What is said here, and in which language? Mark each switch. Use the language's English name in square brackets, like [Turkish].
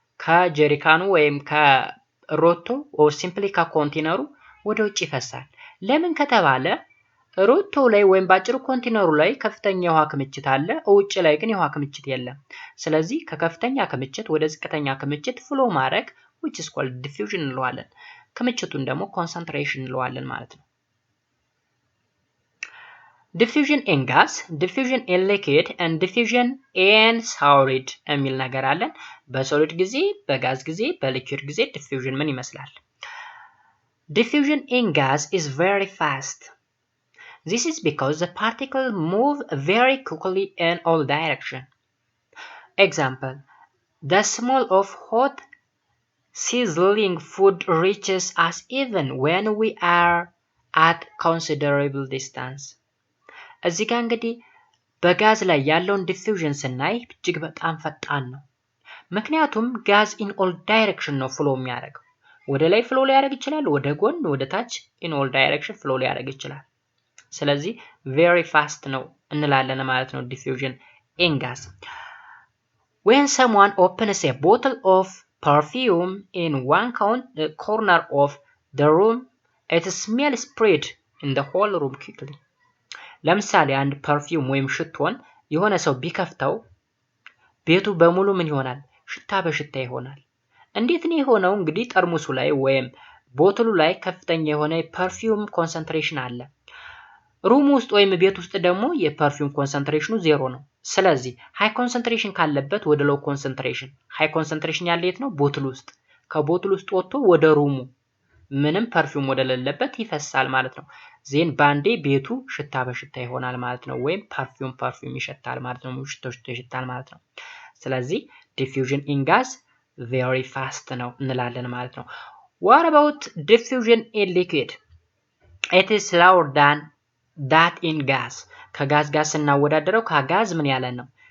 [Amharic] ከጀሪካኑ ወይም ከሮቶ or simply ከኮንቴነሩ ወደ ውጭ ይፈሳል። ለምን ከተባለ ሮቶ ላይ ወይም ባጭሩ ኮንቴነሩ ላይ ከፍተኛ የውሃ ክምችት አለ፣ ውጭ ላይ ግን የውሃ ክምችት የለም። ስለዚህ ከከፍተኛ ክምችት ወደ ዝቅተኛ ክምችት ፍሎ ማድረግ [English] which is called diffusion [Amharic] እንለዋለን። ክምችቱን ደግሞ concentration እንለዋለን ማለት ነው። [English] diffusion in gas, diffusion in liquid and diffusion in solid [Amharic] የሚል ነገር አለን። በሶሊድ ጊዜ፣ በጋዝ ጊዜ፣ በሊኩዊድ ጊዜ diffusion ምን ይመስላል? [English] diffusion in gas is very fast. This is because the particles move very quickly in all directions. Example, the smell of hot sizzling food reaches us even when we are at considerable distance. [Amharic] እዚህ ጋር እንግዲህ በጋዝ ላይ ያለውን ዲፊውዥን ስናይ እጅግ በጣም ፈጣን ነው። ምክንያቱም ጋዝ ኢን ኦል ዳይሬክሽን ነው ፍሎ የሚያደርገው። ወደ ላይ ፍሎ ሊያደርግ ይችላል፣ ወደ ጎን፣ ወደ ታች ኢን ኦል ዳይሬክሽን ፍሎ ሊያደርግ ይችላል። ስለዚህ [English] very fast [Amharic] ነው እንላለን ማለት ነው [English] diffusion in gas. When someone opens a bottle of perfume in one corner of the room, it smell spread in the whole room quickly. [Amharic] ለምሳሌ አንድ ፐርፊውም ወይም ሽቶን የሆነ ሰው ቢከፍተው ቤቱ በሙሉ ምን ይሆናል? ሽታ በሽታ ይሆናል። እንዴት ነው የሆነው? እንግዲህ ጠርሙሱ ላይ ወይም ቦትሉ ላይ ከፍተኛ የሆነ ፐርፊውም ኮንሰንትሬሽን አለ። ሩም ውስጥ ወይም ቤት ውስጥ ደግሞ የፐርፊውም ኮንሰንትሬሽኑ 0 ነው። ስለዚህ ሃይ ኮንሰንትሬሽን ካለበት ወደ ሎው ኮንሰንትሬሽን፣ ሃይ ኮንሰንትሬሽን ያለ የት ነው? ቦትል ውስጥ። ከቦትል ውስጥ ወጥቶ ወደ ሩሙ ምንም ፐርፊውም ወደ ሌለበት ይፈሳል ማለት ነው። ዜን ባንዴ ቤቱ ሽታ በሽታ ይሆናል ማለት ነው። ወይም ፐርፊውም ይሸታል ማለት ነው። ሽቶ ይሸታል ማለት ነው። ስለዚህ [English] diffusion in gas very fast [Amharic] ነው እንላለን ማለት ነው። [English] What about diffusion in liquid? It is slower than that in gas. [Amharic] ከጋዝ ጋር ስናወዳደረው ከጋዝ ምን ያለ ነው?